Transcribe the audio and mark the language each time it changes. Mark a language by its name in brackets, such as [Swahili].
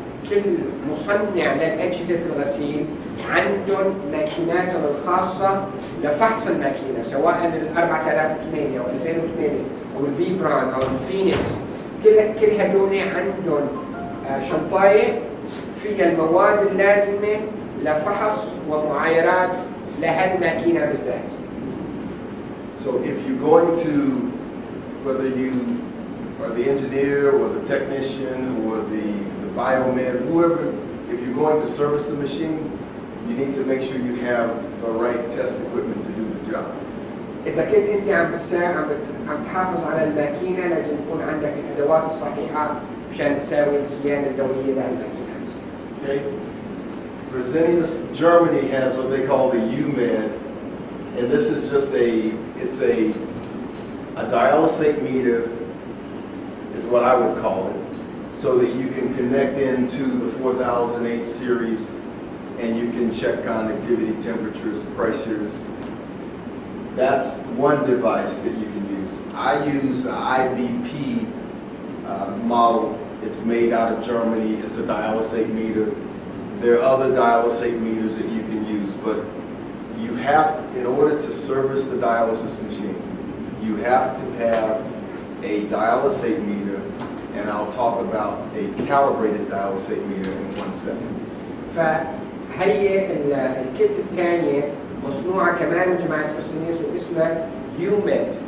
[Arabic] كل مصنع للأجهزة الغسيل عندهم ماكيناتهم الخاصة لفحص الماكينة، سواء ال 4008 أو 2008 أو البيبران أو الفينيكس. كل هدول عندهم شنطاية فيها المواد اللازمة لفحص ومعايرات لهالماكينة بالذات. [English] So if you're going to, whether you are the engineer or the technician or the biomed, whoever, if you're going to service the machine, you need to make sure you have the right test equipment to do the job. [Arabic] إذا كنت أنت عم تحافظ على الماكينة لازم يكون عندك الأدوات الصحيحة مشان تساوي الصيانة الدورية لهالماكينات. [English] Okay? Fresenius Germany has what they call the UMed, and this is just it's a dialysate meter is what I would call it, so that you can connect into the 4008 series and you can check conductivity, temperatures, pressures. That's one device that you can use. I use the IBP model. It's made out of Germany. It's a dialysate meter. There are other dialysate meters that you can use, but you have, in order to service the dialysis machine, you have to have a dialysate meter, and I'll talk about a calibrated dialysate meter in 1 second. [Arabic] فهي الكيت الثانية مصنوعة كمان من جماعة فرسينيوس واسمها يوميد.